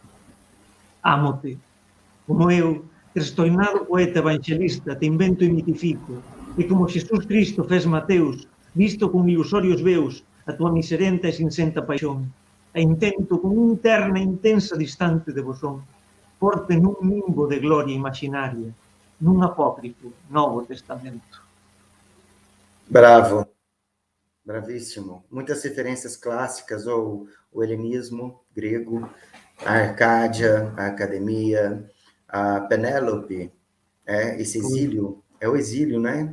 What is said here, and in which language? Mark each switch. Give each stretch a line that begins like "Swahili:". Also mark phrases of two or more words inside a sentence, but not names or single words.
Galician: Ámote, como eu, trestoinado poeta evangelista, te invento e mitifico, e como Xesús Cristo fez Mateus, visto con ilusorios veus a tua miserenta e sincenta paixón, a intento con un terna intensa distante devosón, porte nun nimbo de gloria imaginaria, nun apócrifo Novo Testamento.
Portuguese: Bravo, bravíssimo. Muitas referências clássicas ao helenismo grego, a Arcádia, a Academia, a Penélope, esse exílio, é o exílio, né?